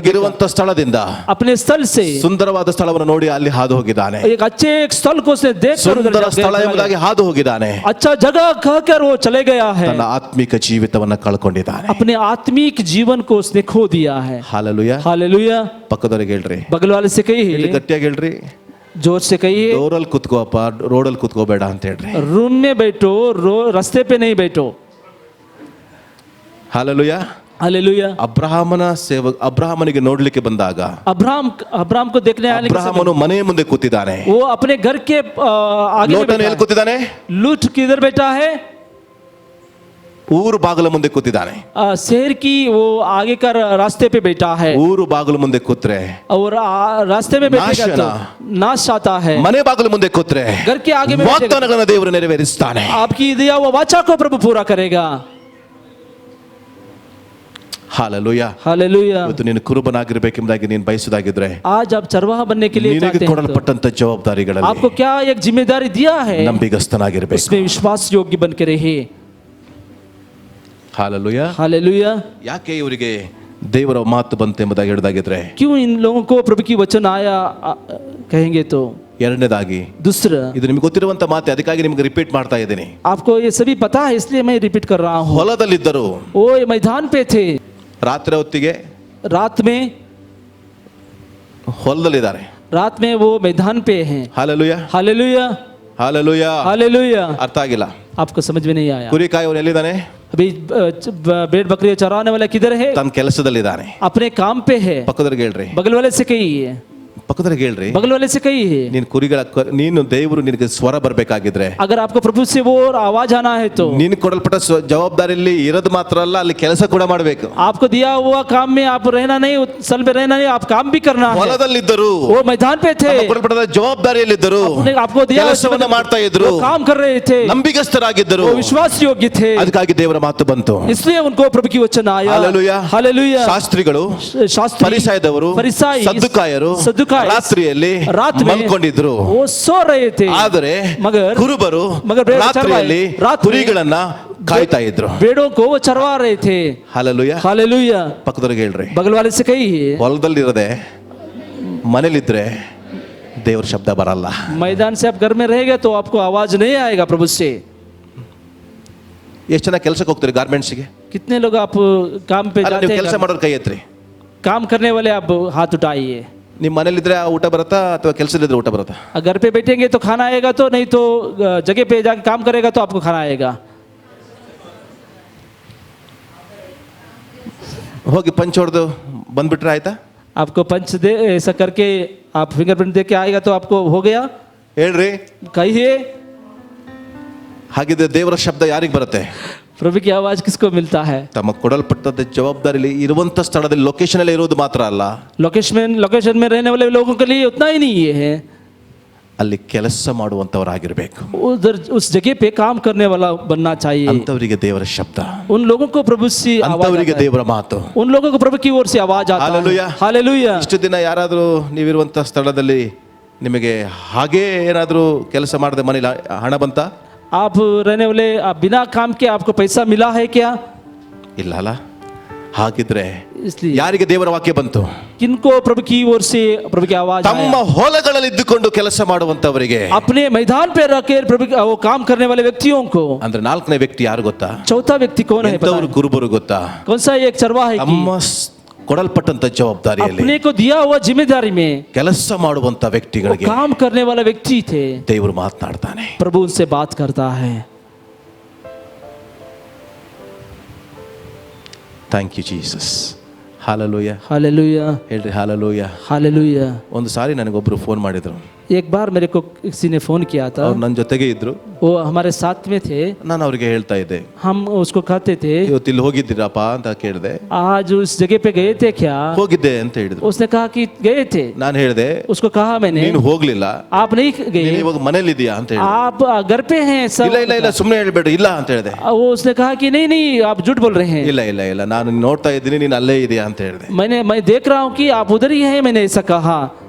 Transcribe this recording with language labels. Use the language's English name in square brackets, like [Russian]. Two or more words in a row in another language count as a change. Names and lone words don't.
[Kannada] ತನಗಿರುವಂತ ಸ್ಥಳದಿಂದ [Hindi] अपने स्थल से [Kannada] ಸುಂದರವಾದ ಸ್ಥಳವನ್ನು ನೋಡಿ ಅಲ್ಲಿ ಹಾದು ಹೋಗಿದ್ದಾನೆ. [Hindi] एक अच्छे एक स्थल को उसने देख कर उधर [Kannada] ಸುಂದರ ಸ್ಥಳ [Hindi] गया. [Kannada] ಎಂಬುದಾಗಿ ಹಾದು ಹೋಗಿದ್ದಾನೆ. [Hindi] अच्छा जगह कहकर वो चले गया है. [Kannada] ತನ್ನ ಆತ್ಮಿಕ ಜೀವಿತವನ್ನ ಕಳ್ಕೊಂಡಿದ್ದಾನೆ. [Hindi] अपने आत्मिक जीवन को उसने खो दिया है. [Kannada] ಹಾಲೆಲೂಯಾ. [Hindi] हालेलुया. [Kannada] ಪಕ್ಕದವರಿಗೆ ಹೇಳ್ರಿ, [Hindi] बगल वाले से [Kannada] ಇಲ್ಲಿ [Hindi] कहिए, [Kannada] ಗಟ್ಟಿಯಾಗಿ ಹೇಳ್ರಿ, [Hindi] जोर से कहिए, [Kannada] ಡೋರಲ್ಲಿ ಕುತ್ಕೋಪ್ಪ, ರೋಡಲ್ಲಿ ಕುತ್ಕೋಬೇಡ ಅಂತ ಹೇಳ್ರಿ. [Hindi] रूम में बैठो, रास्ते पे नहीं बैठो. [Kannada] ಹಾಲೆಲೂಯಾ. [Hindi] हालेलुया. [Kannada] ಅಬ್ರಹಾಮನಿಗೆ ನೋಡ್ಲಿಕ್ಕೆ ಬಂದಾಗ [Hindi] अब्राहम को देखने आने के समय [Kannada] ಅಬ್ರಹಾಮನು ಮನೆಯ ಮುಂದೆ ಕೂತಿದ್ದಾನೆ. [Hindi] वो अपने घर के आगे में [Kannada] ಲೋಟನು [Hindi] बैठा [Kannada] ಎಲ್ಲಿ [Hindi] है. [Kannada] ಕೂತಿದ್ದಾನೆ? [Hindi] लूत किधर बैठा है? [Kannada] ಊರು ಬಾಗಿಲ ಮುಂದೆ ಕೂತಿದ್ದಾನೆ. [Hindi] शहर की वो आगे का रास्ते पे बैठा है. [Kannada] ಊರು ಬಾಗಿಲ ಮುಂದೆ ಕೂತ್ರೆ [Hindi] और रास्ते में बैठेगा तो नाश आता है. [Kannada] ಮನೆ ಬಾಗಿಲ ಮುಂದೆ ಕೂತ್ರೆ [Hindi] घर के आगे में बैठेगा, [Kannada] ವಾಗ್ದಾನಗಳನ್ನು ದೇವರು ನೆರವೇರಿಸ್ತಾನೆ. [Hindi] आपकी दिया वो वाचा को प्रभु पूरा करेगा. [Kannada] ಹಾಲೆಲೂಯಾ. [Hindi] हालेलुया. [Kannada] ಇವತ್ತು ನೀನು ಕುರುಬನಾಗಿರ್ಬೇಕೆಂಬುದಾಗಿ ನೀನು ಬಯಸುವುದಾಗಿದ್ರೆ [Hindi] आज आप चरवाहा बनने के लिए [Kannada] ನಿನಗೆ [Hindi] चाहते हैं तो [Kannada] ಕೊಡಲ್ಪಟ್ಟಂತ ಜವಾಬ್ದಾರಿಗಳಲ್ಲಿ [Hindi] आपको क्या एक जिम्मेदारी दिया है, [Kannada] ನಂಬಿಗಸ್ತನಾಗಿರ್ಬೇಕು. [Hindi] उसमें विश्वास योग्य बन के रहिए. [Kannada] ಹಾಲೆಲೂಯಾ. [Hindi] हालेलुया. [Kannada] ಯಾಕೆ ಇವರಿಗೆ ದೇವರ ಮಾತು ಬಂತು ಎಂಬುದಾಗಿ ಹೇಳಿದಾಗಿದ್ರೆ, [Hindi] क्यों इन लोगों को प्रभु की वचन आया कहेंगे तो [Kannada] ಎರಡನೇದಾಗಿ [Hindi] दूसरा, [Kannada] ಇದು ನಿಮ್ಗೆ ಗೊತ್ತಿರುವಂತ ಮಾತೆ, ಅದಕ್ಕಾಗಿ ನಿಮ್ಗೆ ರಿಪೀಟ್ ಮಾಡ್ತಾ ಇದ್ದೀನಿ. [Hindi] आपको ये सभी पता है इसलिए मैं रिपीट कर रहा हूँ. [Kannada] ಹೊಲದಲ್ಲಿದ್ದರು, [Hindi] वो मैदान पे थे, [Kannada] ರಾತ್ರಿ ಹೊತ್ತಿಗೆ [Hindi] रात में [Kannada] ಹೊಲದಲ್ಲಿದ್ದಾರೆ. [Hindi] रात में वो मैदान पे हैं. [Kannada] ಹಾಲೆಲೂಯಾ, [Hindi] हालेलुया. [Kannada] ಹಾಲೆಲೂಯಾ. [Hindi] हालेलुया. [Kannada] ಅರ್ಥ ಆಗಿಲ್ಲ. [Hindi] आपको समझ में नहीं आया. [Kannada] ಕುರಿ ಕಾಯೋನು ಎಲ್ಲಿದ್ದಾನೆ? [Hindi] अभी भेड़ बकरी चराने वाला किधर है? [Kannada] ತನ್ನ ಕೆಲಸದಲ್ಲಿದ್ದಾನೆ. [Hindi] अपने काम पे है. [Kannada] ಪಕ್ಕದವ್ರಿಗೆ ಹೇಳ್ರಿ, [Hindi] बगल वाले से कहिए, [Kannada] ಪಕ್ಕದವ್ರಿಗೆ ಹೇಳ್ರಿ, [Hindi] बगल वाले से कहिए, [Kannada] ನೀನು ದೇವರು ನಿನಗೆ ಸ್ವರ ಬರ್ಬೇಕಾಗಿದ್ರೆ, [Hindi] अगर आपको प्रभु से वो आवाज आना है तो [Kannada] ನೀನು ಕೊಡಲ್ಪಟ್ಟ ಜವಾಬ್ದಾರಿಯಲ್ಲಿ ಇರೋದು ಮಾತ್ರ ಅಲ್ಲ, ಅಲ್ಲಿ ಕೆಲಸ ಕೂಡ ಮಾಡಬೇಕು. [Hindi] आपको दिया हुआ काम में आप रहना नहीं, सल में रहना नहीं, आप काम भी करना है. [Kannada] ಹೊಲದಲ್ಲಿದ್ದರು, [Hindi] वो मैदान पे थे, [Kannada] ಕೊಡಲ್ಪಟ್ಟ ಜವಾಬ್ದಾರಿಯಲ್ಲಿದ್ದರು, [Hindi] आपको दिया [Kannada] ಕೆಲಸವನ್ನ ಮಾಡ್ತಾ ಇದ್ರು, [Hindi] वो काम कर रहे थे, [Kannada] ನಂಬಿಗಸ್ತರಾಗಿದ್ದರು. [Hindi] वो विश्वास योग्य थे, [Kannada] ಅದಕ್ಕಾಗಿ ದೇವರ ಮಾತು ಬಂತು. [Hindi] इसलिए उनको प्रभु की वचन आया. हालेलुया. हालेलुया. [Kannada] ಶಾಸ್ತ್ರಿಗಳು, [Hindi] शास्त्री, [Kannada] ಫರಿಸಾಯದವರು, [Hindi] फरिसाई, [Kannada] ಸದ್ದುಕಾಯರು [Hindi] सद्दुकाई [Kannada] ರಾತ್ರಿಯಲ್ಲಿ [Hindi] रात में [Kannada] ಮಲ್ಕೊಂಡಿದ್ರು. [Hindi] वो सो रहे थे. [Kannada] ಆದರೆ [Hindi] मगर [Kannada] ಕುರುಬರು [Hindi] मगर [Kannada] ರಾತ್ರಿಯಲ್ಲಿ [Hindi] रात में [Kannada] ಕುರಿಗಳನ್ನ ಕಾಯ್ತಾ ಇದ್ರು. [Hindi] भेड़ों को वो चरवा रहे थे. [Kannada] ಹಾಲೆಲೂಯಾ. [Hindi] हालेलुया. [Kannada] ಪಕ್ಕದವ್ರಿಗೆ ಹೇಳ್ರಿ, [Hindi] बगल वाले से कहिए, [Kannada] ಹೊಲದಲ್ಲಿರದೆ ಮನೇಲಿದ್ರೆ ದೇವರ ಶಬ್ದ ಬರಲ್ಲ. [Hindi] मैदान से आप घर में रहेगा तो आपको आवाज नहीं आएगा प्रभु से. [Kannada] ಎಷ್ಟು ಜನ ಕೆಲಸಕ್ಕೆ ಹೋಗ್ತೀರಿ ಗಾರ್ಮೆಂಟ್ಸ್ಗೆ? [Hindi] कितने लोग आप काम पे [Kannada] ಅಲ್ಲ, [Hindi] जाते [Kannada] ನೀವು ಕೆಲಸ [Hindi] हैं? [Kannada] ಮಾಡೋರು ಕೈ ಎತ್ರಿ. [Hindi] काम करने वाले आप हाथ उठाइए. [Kannada] ನಿಮ್ಮ ಮನೇಲಿದ್ರೆ ಊಟ ಬರುತ್ತಾ ಅಥವಾ ಕೆಲಸದಿದ್ರೆ ಊಟ ಬರುತ್ತಾ? [Hindi] घर पे बैठेंगे तो खाना आएगा, तो नहीं तो जगह पे जाके काम करेगा तो आपको खाना आएगा. [Kannada] ಹೋಗಿ ಪಂಚ್ ಹೊಡೆದು ಬಂದ್ಬಿಟ್ರೆ ಆಯ್ತಾ? [Hindi] आपको पंच दे ऐसा करके आप फिंगरप्रिंट दे के आएगा तो आपको हो गया? [Kannada] ಹೇಳ್ರಿ. [Hindi] कहिए. [Kannada] ಹಾಗಿದ್ರೆ ದೇವರ ಶಬ್ದ ಯಾರಿಗೆ ಬರುತ್ತೆ? [Hindi] प्रभु की आवाज किसको मिलता है? [Kannada] ತಮ್ಮ ಕೊಡಲ್ಪಟ್ಟದ ಜವಾಬ್ದಾರಿಯಲ್ಲಿ ಇರುವಂತ ಸ್ಥಳದಲ್ಲಿ ಲೊಕೇಶನ್ ಅಲ್ಲಿ ಇರೋದು ಮಾತ್ರ ಅಲ್ಲ, [Hindi] लोकेशन में रहने वाले लोगों के लिए उतना ही नहीं है, [Kannada] ಅಲ್ಲಿ ಕೆಲಸ ಮಾಡುವಂತವರಾಗಿರ್ಬೇಕು. [Hindi] उधर उस जगह पे काम करने वाला बनना चाहिए. [Kannada] ಅಂತವರಿಗೆ ದೇವರ ಶಬ್ದ, [Hindi] उन लोगों को प्रभु से आवाज [Kannada] ಅಂತವರಿಗೆ [Hindi] आता है. [Kannada] ದೇವರ ಮಾತು. [Hindi] उन लोगों को प्रभु की ओर से आवाज आता हालेलुया. है. हालेलुया. [Kannada] ಇಷ್ಟು ದಿನ ಯಾರಾದರೂ ನೀವಿರುವಂತ ಸ್ಥಳದಲ್ಲಿ ನಿಮಗೆ ಹಾಗೇ ಏನಾದರೂ ಕೆಲಸ ಮಾಡದೆ ಮನೇಲಿ ಹಣ ಬಂತ? [Hindi] आप रहने वाले, आप बिना काम के आपको पैसा मिला है क्या? [Kannada] ಇಲ್ಲ ಅಲ್ಲ. ಹಾಗಿದ್ರೆ [Hindi] इसलिए [Kannada] ಯಾರಿಗೆ ದೇವರ ವಾಕ್ಯ ಬಂತು? [Hindi] किनको प्रभु की ओर से प्रभु की आवाज [Kannada] ತಮ್ಮ [Hindi] आया? [Kannada] ಹೊಲಗಳಲ್ಲಿ ಇದ್ದುಕೊಂಡು ಕೆಲಸ ಮಾಡುವಂತವರಿಗೆ. [Hindi] अपने मैदान पे रखकर प्रभु वो काम करने वाले व्यक्तियों को. [Kannada] ಅಂದ್ರೆ ನಾಲ್ಕನೇ ವ್ಯಕ್ತಿ ಯಾರು ಗೊತ್ತಾ? [Hindi] चौथा व्यक्ति कौन है? पता [Kannada] ಎಂತವರು [Hindi] है? [Kannada] ಕುರುಬರು ಗೊತ್ತಾ? [Hindi] कौन सा एक चरवाहा है [Kannada] ತಮ್ಮ ಕೊಡಲ್ಪಟ್ಟಂತ ಜವಾಬ್ದಾರಿಯಲ್ಲಿ [Hindi] अपने को दिया हुआ जिम्मेदारी में [Kannada] ಕೆಲಸ ಮಾಡುವಂತ [Hindi] वो [Kannada] ವ್ಯಕ್ತಿಗಳಿಗೆ [Hindi] काम करने वाला व्यक्ति थे. [Kannada] ದೇವರು ಮಾತನಾಡ್ತಾನೆ. [Hindi] प्रभु उनसे बात करता है. [English] thank you Jesus. [Kannada] ಹಾಲೆಲೂಯಾ. [Hindi] हालेलुया [Kannada] ಹೇಳ್ರಿ ಹಾಲೆಲೂಯಾ. [Hindi] हालेलुया. [Kannada] ಒಂದು ಸಾರಿ ನನಗೊಬ್ರು ಫೋನ್ ಮಾಡಿದ್ರು. [Hindi] एक बार मेरे को किसी ने फोन किया था. [Kannada] ಅವ್ರು ನನ್ನ ಜೊತೆಗೆ ಇದ್ರು. [Hindi] वो हमारे साथ में थे. [Kannada] ನಾನು ಅವ್ರಿಗೆ ಹೇಳ್ತಾ ಇದ್ದೆ, [Hindi] हम उसको कहते थे [Kannada] ಇವತ್ತು ಇಲ್ಲಿ ಹೋಗಿದ್ದೀರಪ್ಪ ಅಂತ ಕೇಳಿದೆ. [Hindi] आज उस जगह पे गए थे क्या? [Kannada] ಹೋಗಿದ್ದೆ ಅಂತ ಹೇಳಿದ್ರು. [Hindi] उसने कहा कि गए थे. [Kannada] ನಾನು ಹೇಳಿದೆ, [Hindi] उसको कहा मैंने [Kannada] ನೀನು ಹೋಗ್ಲಿಲ್ಲ, [Hindi] आप नहीं गए, [Kannada] ನೀನು ಇವಾಗ ಮನೇಲಿ ಇದೀಯಾ ಅಂತ ಹೇಳಿದೆ. [Hindi] आप घर पे हैं सब. [Kannada] ಇಲ್ಲ ಇಲ್ಲ ಇಲ್ಲ ಸುಮ್ಮನೆ ಹೇಳ್ಬೇಡ ಇಲ್ಲ ಅಂತ ಹೇಳಿದೆ. [Hindi] वो उसने कहा कि नहीं नहीं आप झूठ बोल रहे हैं. [Kannada] ಇಲ್ಲ ಇಲ್ಲ ಇಲ್ಲ ನಾನು ನೋಡ್ತಾ ಇದ್ದೀನಿ ನೀನು ಅಲ್ಲೇ ಇದೆಯಾ ಅಂತ ಹೇಳಿದೆ. [Hindi] मैं देख रहा हूँ कि आप उधर ही हैं, मैंने ऐसा कहा.